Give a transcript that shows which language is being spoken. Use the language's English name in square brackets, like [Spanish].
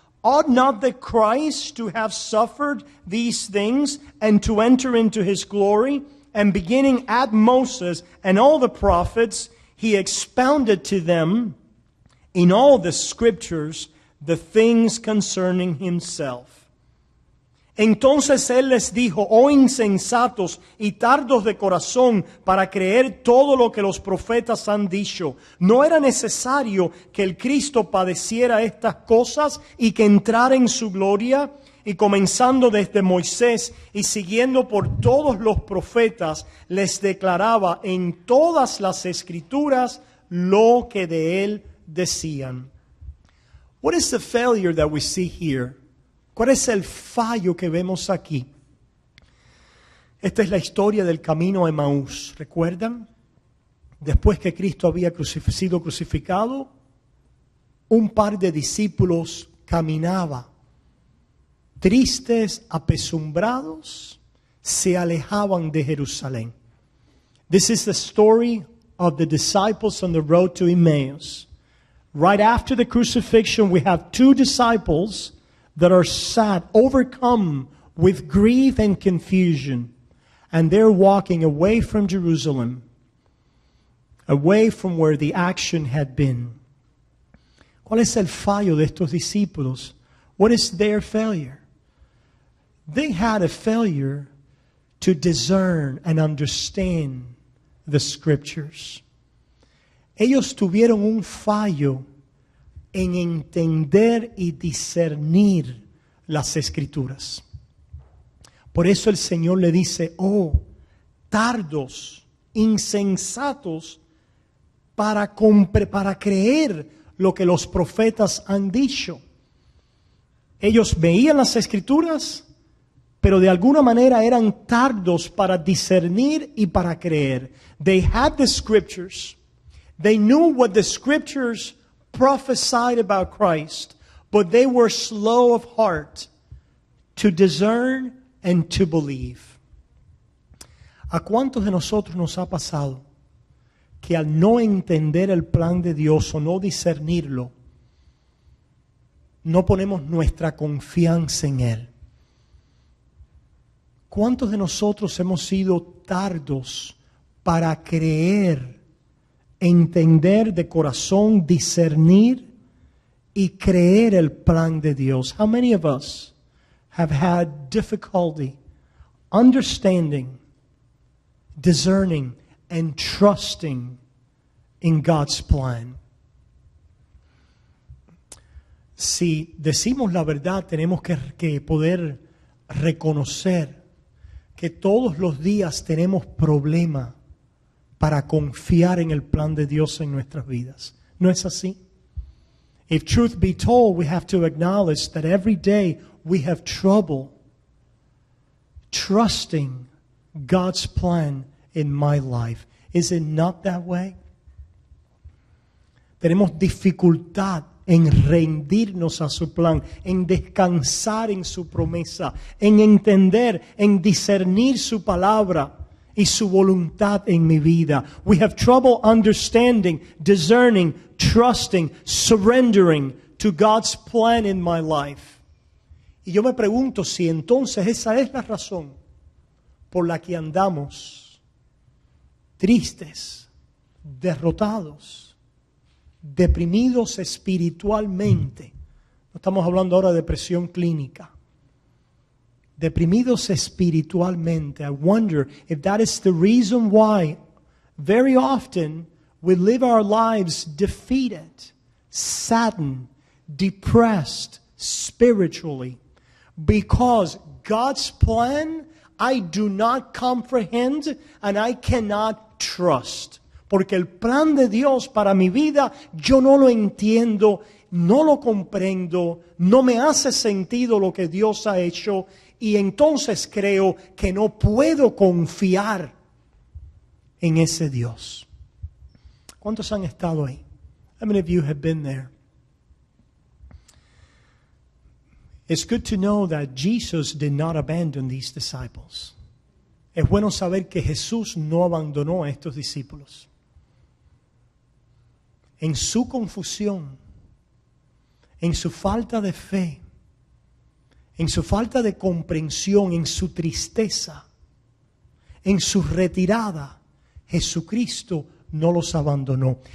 [English] Ought not the Christ to have suffered these things and to enter into His glory? And beginning at Moses and all the prophets, He expounded to them in all the scriptures the things concerning Himself. [Spanish] Entonces Él les dijo, oh insensatos y tardos de corazón para creer todo lo que los profetas han dicho. ¿No era necesario que el Cristo padeciera estas cosas y que entrara en su gloria? Y comenzando desde Moisés y siguiendo por todos los profetas, les declaraba en todas las escrituras lo que de Él decían." [English] What is the failure that we see here? [Spanish] ¿Cuál es el fallo que vemos aquí? Esta es la historia del camino a Emaús. ¿Recuerdan? Después que Cristo había sido crucificado, un par de discípulos caminaba, tristes, apesumbrados, se alejaban de Jerusalén. [English] This is the story of the disciples on the road to Emmaus. Right after the crucifixion, we have two disciples that are sad, overcome with grief and confusion. And they're walking away from Jerusalem, away from where the action had been. [Spanish] ¿Cuál es el fallo de estos discípulos? [English] What is their failure? They had a failure to discern and understand the Scriptures. [Spanish] Ellos tuvieron un fallo en entender y discernir las Escrituras. Por eso el Señor le dice, oh, tardos, insensatos, para creer lo que los profetas han dicho. Ellos veían las Escrituras, pero de alguna manera eran tardos para discernir y para creer. [English] They had the Scriptures. They knew what the Scriptures prophesied about Christ, but they were slow of heart to discern and to believe. [Spanish] ¿A cuántos de nosotros nos ha pasado que al no entender el plan de Dios o no discernirlo, no ponemos nuestra confianza en Él? ¿Cuántos de nosotros hemos sido tardos para creer, entender de corazón, discernir y creer el plan de Dios? [English] How many of us have had difficulty understanding, discerning, and trusting in God's plan? [Spanish] Si decimos la verdad, tenemos que poder reconocer que todos los días tenemos problema para confiar en el plan de Dios en nuestras vidas. ¿No es así? [English] If truth be told, we have to acknowledge that every day we have trouble trusting God's plan in my life. Is it not that way? [Spanish] Tenemos dificultad en rendirnos a su plan, en descansar en su promesa, en entender, en discernir su palabra y su voluntad en mi vida. [English] We have trouble understanding, discerning, trusting, surrendering to God's plan in my life. [Spanish] Y yo me pregunto si entonces esa es la razón por la que andamos tristes, derrotados, deprimidos espiritualmente. No estamos hablando ahora de depresión clínica. Deprimidos espiritualmente. [English] I wonder if that is the reason why very often we live our lives defeated, saddened, depressed spiritually. Because God's plan I do not comprehend and I cannot trust. [Spanish] Porque el plan de Dios para mi vida yo no lo entiendo, no lo comprendo, no me hace sentido lo que Dios ha hecho y entonces creo que no puedo confiar en ese Dios. ¿Cuántos han estado ahí? [English] How many of you have been there? It's good to know that Jesus did not abandon these disciples. [Spanish] Es bueno saber que Jesús no abandonó a estos discípulos. En su confusión, en su falta de fe, en su falta de comprensión, en su tristeza, en su retirada, Jesucristo no los abandonó.